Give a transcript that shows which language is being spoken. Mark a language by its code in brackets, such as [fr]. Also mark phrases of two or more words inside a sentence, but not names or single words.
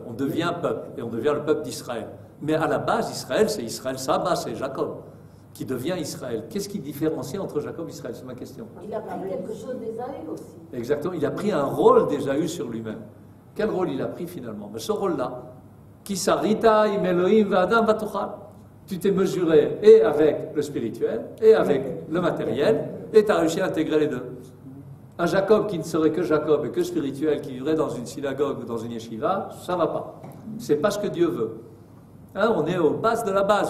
[fr] On devient peuple et on devient le peuple d'Israël. Mais à la base, Israël, c'est Israël Saba, c'est Jacob qui devient Israël. Qu'est-ce qui différencie entre Jacob et Israël? C'est ma question. Il a pris quelque chose d'Ésaü aussi. Exactement. Il a pris un rôle d'Ésaü sur lui-même. Quel rôle il a pris finalement? Mais ce rôle-là, qui [he] שרית עם אלהים ואדם ותוכל. [fr] Tu t'es mesuré et avec le spirituel et avec le matériel et tu as réussi à intégrer les deux. Un Jacob qui ne serait que Jacob et que spirituel, qui vivrait dans une synagogue ou dans une yeshiva, ça ne va pas. C'est pas ce que Dieu veut. Hein, on est aux bases de la base.